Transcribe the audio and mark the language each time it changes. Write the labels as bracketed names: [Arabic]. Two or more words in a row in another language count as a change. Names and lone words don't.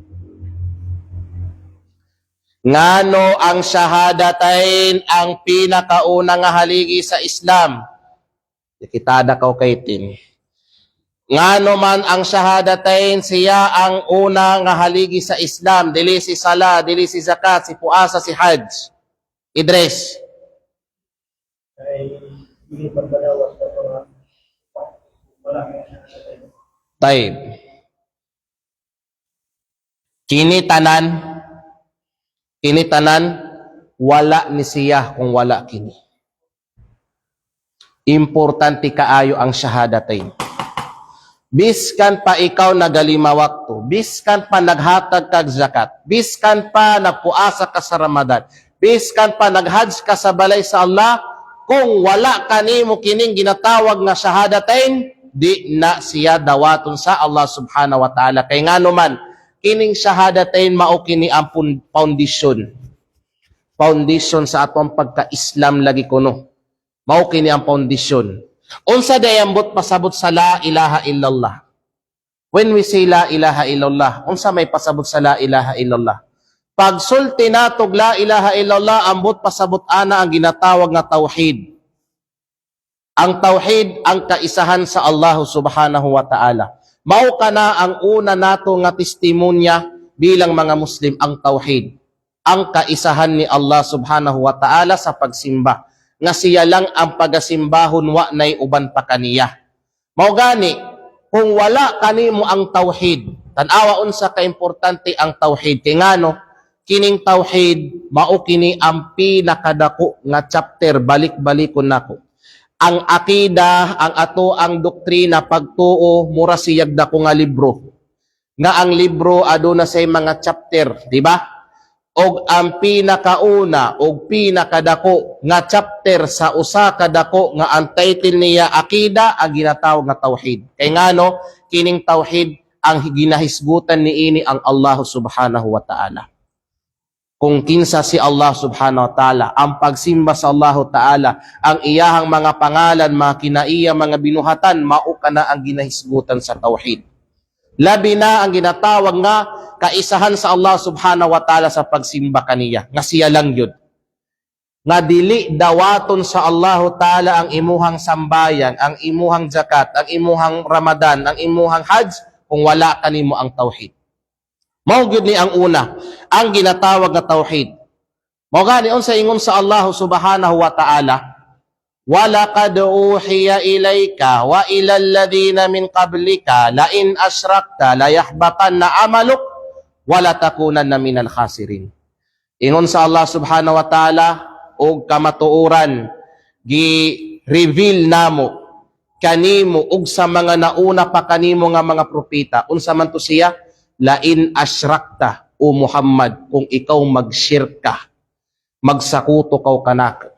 [Cebuano] Ngano ang shahadatain ang pinakauna nga haligi sa Islam? Kitada ka kay tin. Ngano man ang shahadatain, siya ang una nga haligi sa Islam, dili si sala, dili si zakat, si puasa, si hajj. Idris. Ay hindi pagbayawas sa mga wala. Taib. Kini tanan, wala ni siya kung wala kini. Importante kaayo ang shahadatain. Biskan pa ikaw nagalima wakto, biskan pa naghatag kag zakat, biskan pa nagpuasa ka sa Ramadan, biskan pa naghajj ka sa balay sa Allah, kung wala kanimo kining ginatawag nga shahadatain, di na siya dawaton sa Allah [Arabic] سبحانه وتعالى. [Cebuano] Kay ngano man, kining shahadatain mao kini ang foundation sa atong pagka-Islam lagi kuno. Mao kini ang foundation. Unsa dayambot pasabot sa [Arabic] لا إله إلا الله. [English] When we say [Arabic] لا إله إلا الله, [Cebuano] unsa may pasabot sa [Arabic] لا إله إلا الله? [Cebuano] Pag sulti natog [Arabic] لا إله إلا الله, [Cebuano] ambot pasabot ana ang ginatawag nga tauhid. Ang tauhid ang kaisahan sa Allah [Arabic] سبحانه وتعالى. [Cebuano] Mao kana ang una nato nga testimonya bilang mga Muslim, ang tauhid. Ang kaisahan ni Allah [Arabic] سبحانه وتعالى [Cebuano] sa pagsimba. Nga siya lang ang pagasimbahon, wa nay uban pa kaniya. Mao gani, kung wala kanimo ang tauhid, tan-awa unsa ka importante ang tauhid. Kay ngano, kining tauhid mao kini ang pinakadako nga chapter, balik-balikon nako. Ang akida, ang ato ang doktrina pagtuo, mura siyag dako nga libro. Nga ang libro aduna say mga chapter, di ba? Og ang pinakauna og pinakadako nga chapter sa usa ka dako nga ang title niya akida, ang ginatawag nga tauhid. Kay ngano, kining tauhid ang ginahisgutan niini ang Allah [Arabic] سبحانه وتعالى. [Cebuano] Kung kinsa si Allah [Arabic] سبحانه وتعالى, [Cebuano] ang pagsimba sa [Arabic] الله تعالى, [Cebuano] ang iyahang mga pangalan, mga kinaiya, mga binuhatan, mao kana ang ginahisgutan sa tauhid. Labi na ang ginatawag nga kaisahan sa Allah [Arabic] سبحانه وتعالى [Cebuano] sa pagsimba kaniya. Nga siya lang yun. Nga dili dawaton sa [Arabic] الله تعالى [Cebuano] ang imuhang sambayan, ang imuhang zakat, ang imuhang Ramadan, ang imuhang hajj, kung wala kanimo ang tauhid. Mao gyud ni ang una, ang ginatawag nga tauhid. Mao gani unsa ingon sa [Arabic] الله سبحانه وتعالى, وَلَقَدْ أُوحِيَ إِلَيْكَ وَإِلَى الَّذِينَ مِنْ قَبْلِكَ لَئِنْ أَشْرَكْتَ لَيَحْبَطَنَّ عَمَلُكَ وَلَتَكُونَنَّ مِنَ الْخَاسِرِينَ. [Cebuano] Ingon sa Allah [Arabic] سبحانه وتعالى, [Cebuano] og kamatuoran, gi-reveal namo, kanimo, og sa mga nauna pa kanimo nga mga propeta. Unsa man to siya? [Arabic] لئن أشركت, [Cebuano] o Muhammad, kung ikaw mag-shirk ka, magsakuto kaw kanak.